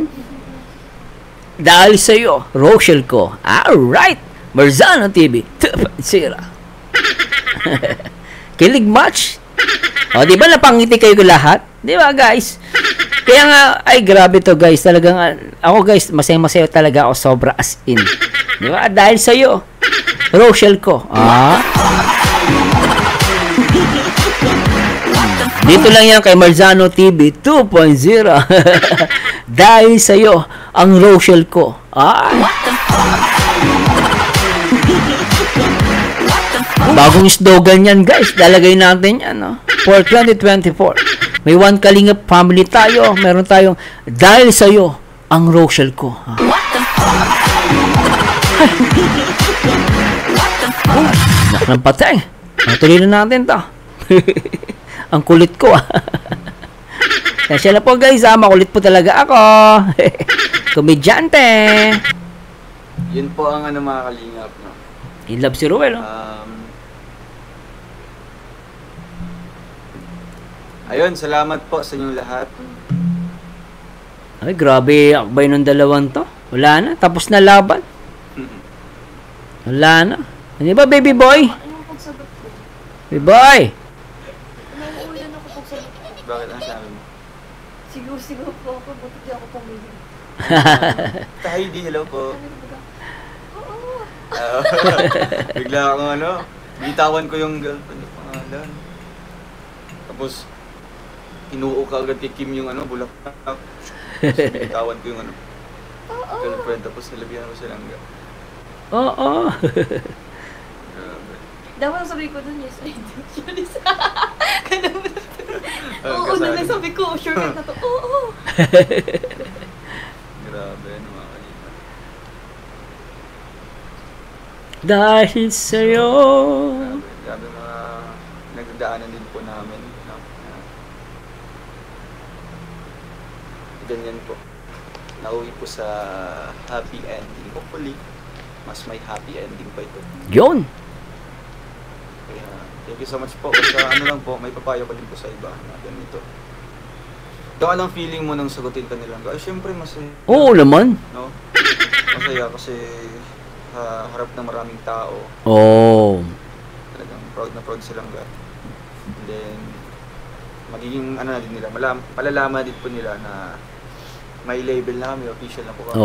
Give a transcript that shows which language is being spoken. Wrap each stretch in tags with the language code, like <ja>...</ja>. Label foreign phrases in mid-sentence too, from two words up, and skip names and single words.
<tl>Dahil sa'yo, Rochelle ko. Alright! Marzano TV 2.0. Kilig match? O, di ba napangiti kayo lahat? Di ba, guys? Kaya nga, ay grabe to, guys. Talagang, ako, guys, masaya-masaya talaga ako, sobra</tl> <en>as in.</en> <tl>Di ba? Dahil sa'yo, Rochelle ko. Dito lang yan kay Marzano TV 2.0. Dahil sa'yo, ang Rochelle ko. Bagong slogan yan, guys. Lalagay natin yan, no? For 2024. May One Kalingap family tayo. Meron tayong dahil sa'yo, ang Rochelle ko. Nak ng patay. Tuloy na natin to. Ang kulit ko, Kasi na po, guys, makulit po talaga ako. Komedyante. Yun po ang mga kalingap, no? In love si Ruel, no? Ayun, salamat po sa inyong lahat. Ay, grabe, akbay ng dalawang to. Wala na, tapos na laban. Wala na. Ano ba,</tl> <en>baby boy? Baby boy!</en> <tl>Bakit ang sabi mo? Siguro po ako, buti di ako pumili. Heidi, hello po. Bigla akong bitawan ko yung girlfriend ng pangalan. Tapos, inuo ka agad kay Kim yung bulaklak. Tapos, bitawan ko yung girlfriend. Tapos, nilabyan ko silang Oo. Dapat sabi ko dun,</tl> <en>yes, I do.</en> <tl>Oo, na sabi ko, sure ka na to. Oo. Grabe, mga kalingap. Dahil sa'yo. Grabe mga nagdadaanan din po namin. Ganyan po. Nauwi po sa</tl> <en>happy ending.</en> <tl>Hopefully, mas may</tl> <en>happy ending</en> <tl>pa ito. Yun. Kaya,</tl> <en>thank you so much po.</en> <tl>Basta lang po, may papayo ko din po sa iba na ganito. Kung anong feeling mo nang sagutin ka nilang? Ay, syempre masaya. Oo naman. No? Masaya kasi harap ng maraming tao. Oo. Talagang proud na proud silang ga. And then, magiging na din nila, palalaman din po nila na may label na kami, official na po kami.</tl>